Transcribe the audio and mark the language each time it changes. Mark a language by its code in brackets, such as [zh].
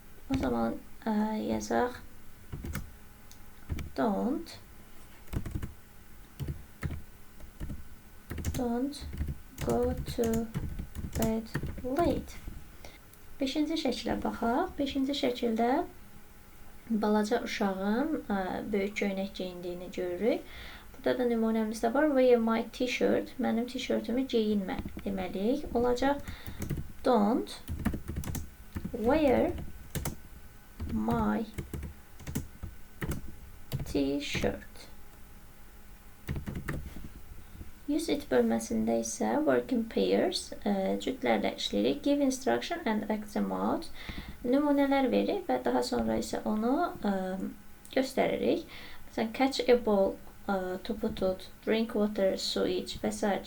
[az] O zaman yazaq [en] don't go to bed late. [az] 5-ci şəkilə baxaq. 5-ci şəkildə balaca uşağın böyük köynək geyindiyini görürük. Burada da nümunəmizdə var. [en] Wear my t-shirt. [az] Mənim t-shirtümü geyinmə deməliyik. Olacaq [en] don't wear my t-shirt. Use it [az] bölməsində isə [en] work in pairs [az] cütlərlə işləyirik. [en] Give instruction and act them out. [az] Nümunələr veririk və daha sonra isə onu göstəririk. Məsələn, [en] catch a ball, [az] topu tut, [en] drink water, [az] su iç və s.